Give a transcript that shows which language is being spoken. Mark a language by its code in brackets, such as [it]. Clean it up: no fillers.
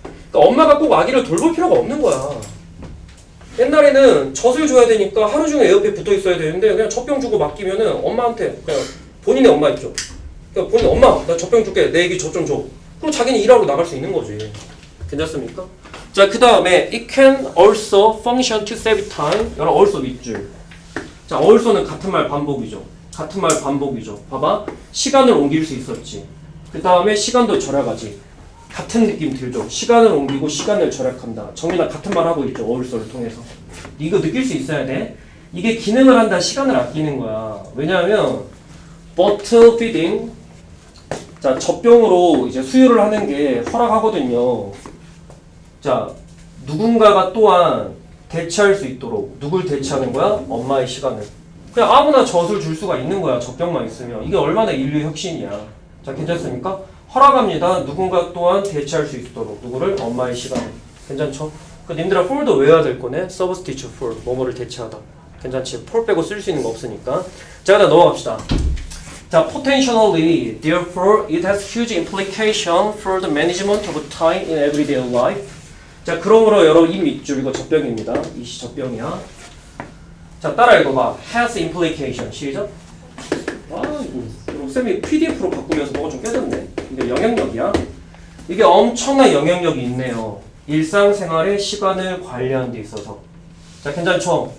[ko] 그러니까 엄마가 꼭 아기를 돌볼 필요가 없는 거야. 옛날에는 젖을 줘야 되니까 하루 종일 에어컨에 붙어 있어야 되는데 그냥 젖병 주고 맡기면은 엄마한테 그냥 본인의 엄마 있죠. 그러니까 본인 엄마 나 젖병 줄게 내 애기 젖 좀 줘. 그럼 자기는 일하러 나갈 수 있는 거지. 괜찮습니까? 자, 그 다음에 [en] it can also function to save time. [ko] 여러분 also 밑줄. 자, also는 같은 말 반복이죠. 같은 말 반복이죠. 봐봐. 시간을 옮길 수 있었지. 그 다음에 시간도 절약하지. 같은 느낌 들죠. 시간을 옮기고 시간을 절약한다. 정민아 같은 말 하고 있죠. also를 통해서. 이거 느낄 수 있어야 돼. 이게 기능을 한다. 시간을 아끼는 거야. 왜냐하면 [en] bottle feeding. [ko] 자, 젖병으로 이제 수유를 하는 게 허락하거든요. 자, 누군가가 또한 대체할 수 있도록 누굴 대체하는 거야? 엄마의 시간을. 그냥 아무나 젖을 줄 수가 있는 거야. 젖병만 있으면. 이게 얼마나 인류 혁신이야. 자, 괜찮습니까? 허락합니다. 누군가 또한 대체할 수 있도록 누구를? 엄마의 시간을. 괜찮죠? 그 님들아 for도 외워야 될 거네. [en] substitute for [ko] 뭐뭐를 대체하다. 괜찮지? for 빼고 쓸 수 있는 거 없으니까. 자, 그다음 넘어갑시다. 자, [en] potentially, therefore, it has huge implication for the management of time in everyday life. [ko] 자, 그러므로 여러분 이 밑줄 이거 젖병입니다. 이시 젖병이야. 자, 따라 읽어봐. [en] has implication. [ko] 시작. 아, 이거 쌤이 PDF로 바꾸면서 뭐가 좀 깨졌네. 이게 영향력이야. 이게 엄청난 영향력이 있네요. 일상생활의 시간을 관리하는 데 있어서. 자, 괜찮죠?